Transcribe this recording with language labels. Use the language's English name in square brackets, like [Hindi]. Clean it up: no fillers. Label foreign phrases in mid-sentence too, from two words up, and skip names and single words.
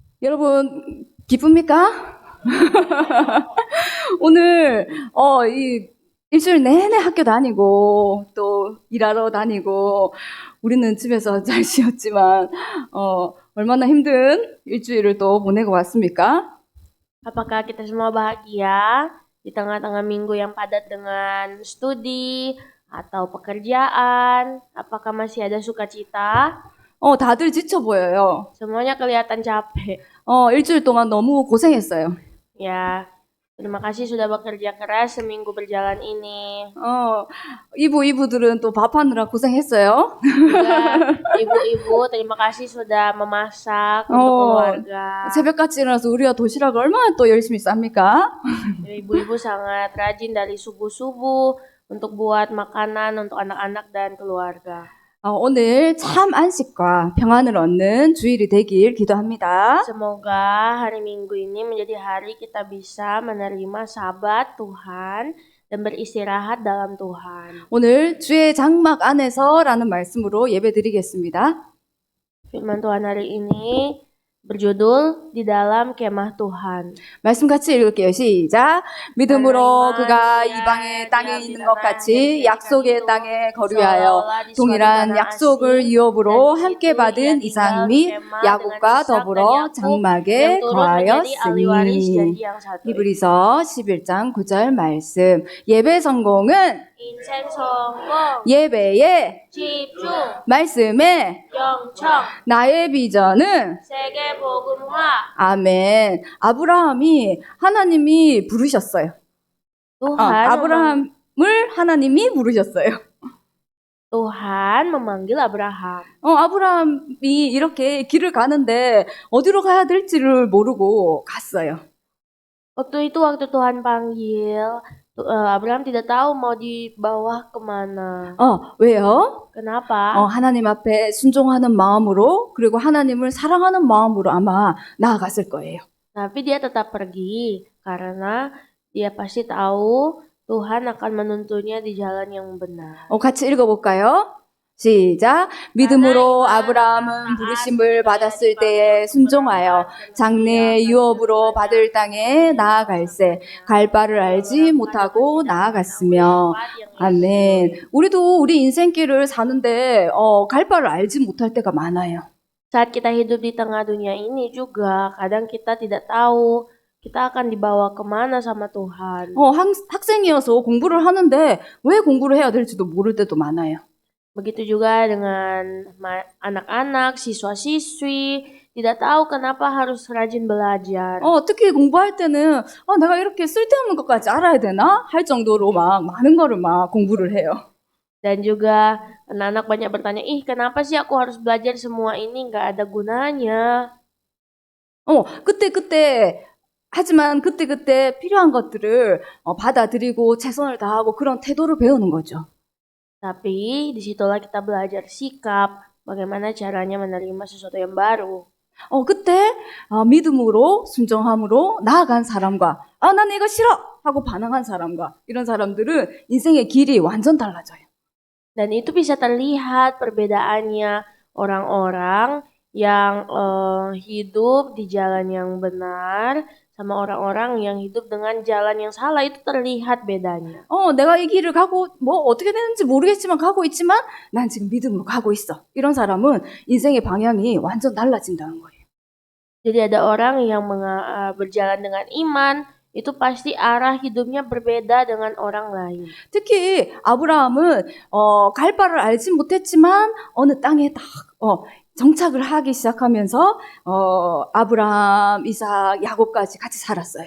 [Korean] 여러분 기쁩니까? 오늘 이 일주일 내내 학교 다니고 또 일하러 다니고 우리는 집에서 잘 쉬었지만 얼마나 힘든 일주일을 또 보내고 왔습니까? [Indonesian] Apakah kita semua bahagia di tengah-tengah minggu yang padat dengan studi atau pekerjaan? Apakah masih ada sukacita? [Korean] 다들 지쳐 보여요. [Indonesian] Semuanya kelihatan capek. [Korean] 일주일 동안 너무 고생했어요. [Indonesian] Ya, terima kasih sudah bekerja keras seminggu berjalan ini. [Korean] 이부들은 또 밥하느라 고생했어요. [Indonesian] Juga ibu-ibu, terima kasih sudah memasak untuk keluarga. [Korean] 새벽같이 일어나서 우리가 도시락을 얼마나 또 열심히 쌉니까? [Indonesian] Ibu-ibu sangat rajin dari subuh-subuh untuk buat makanan untuk anak-anak dan keluarga. [Korean] 오늘 참 안식과 평안을 얻는 주일이 되길 기도합니다. [Indonesian] Semoga hari Minggu ini menjadi hari kita bisa menerima Sabat Tuhan dan beristirahat dalam Tuhan. [Korean] 오늘 주의 장막 안에서라는 말씀으로 예배드리겠습니다. [Indonesian] Firman Tuhan hari ini berjudul Di Dalam Kemah Tuhan. [Korean] 말씀 같이 읽을게요. 시작. 믿음으로 그가 이방의 땅에 있는 것 같이 약속의 땅에 거류하여 동일한 약속을 유업으로 함께 받은 이삭 및 야곱과 더불어 장막에 거하였으니. 히브리서 11장 9절 말씀. 예배 성공은 인생 성공, 예배에 집중, 말씀에 영청, 나의 비전은 세계 복음화. 아멘. 아브라함이 하나님이 부르셨어요. 아브라함을 하나님이 부르셨어요. [Indonesian] Tuhan memanggil Abraham. [Korean] 아브라함이 이렇게 길을 가는데 어디로 가야 될지를 모르고 갔어요. [Indonesian] Waktu Tuhan panggil, Abraham tidak tahu mau dibawa kemana. [Korean] 왜요? [Indonesian] Kenapa? [Korean] 하나님 앞에 순종하는 마음으로 그리고 하나님을 사랑하는 마음으로 아마 나아갔을 거예요. [Indonesian] Tapi dia tetap pergi karena dia pasti tahu Tuhan akan menuntunnya di jalan yang benar. [Korean] 같이 읽어볼까요? 시작. 믿음으로 아브라함은 부르심을 받았을 때에 순종하여 장래 유업으로 받을 땅에 나아갈새 갈 바를 알지 못하고 나아갔으며. 아멘. 우리도 우리 인생길을 사는데 갈 바를 알지 못할 때가 많아요. [Indonesian] Saat kita hidup di tengah dunia ini juga kadang kita tidak tahu kita akan dibawa kemana sama Tuhan. [Korean] 학생이어서 공부를 하는데 왜 공부를 해야 될지도 모를 때도 많아요. [Indonesian] Begitu juga dengan anak-anak, siswa-siswi, tidak tahu kenapa harus rajin belajar. [Korean] 특히 공부할 때는 내가 이렇게 쓸데없는 것까지 알아야 되나? 할 정도로 막 많은 거를 막 공부를 해요. [Indonesian] Dan juga anak-anak banyak bertanya, kenapa sih aku harus belajar semua ini? Nggak ada gunanya. [Korean] 하지만 그때 필요한 것들을 받아들이고 최선을 다하고 그런 태도를 배우는 거죠. [Indonesian] Tapi disitulah kita belajar sikap, bagaimana caranya menerima sesuatu yang baru. [Korean] 그때 믿음으로 순종함으로 나아간 사람과 난 이거 싫어 하고 반항한 사람과 이런 사람들은 인생의 길이 완전 달라져요. [Indonesian] Dan itu bisa terlihat perbedaannya orang-orang yang hidup di jalan yang benar sama orang-orang yang hidup dengan jalan yang salah. Itu terlihat bedanya. [Korean] 내가 이 길을 가고 어떻게 되는지 모르겠지만 가고 있지만 난 지금 믿음으로 가고 있어. 이런 사람은 인생의 방향이 완전 달라진다는 거예요. [Indonesian] Jadi ada orang yang berjalan dengan iman, itu pasti arah hidupnya berbeda dengan orang lain. [Korean] 특히 아브라함은 갈 바를 알지 못했지만 어느 땅에 딱 정착을 하기 시작하면서 아브라함, 이삭, 야곱까지 같이 살았어요.